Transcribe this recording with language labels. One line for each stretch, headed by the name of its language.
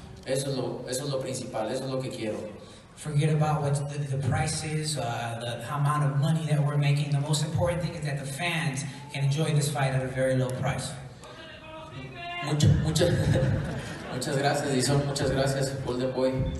Spanish: Eso es lo principal, eso es lo que quiero.
English: Forget about what the price is, the amount of money that we're making. The most important thing is that the fans can enjoy this fight at a very low price.
Spanish: Muchas gracias, DAZN, muchas gracias, Golden Boy.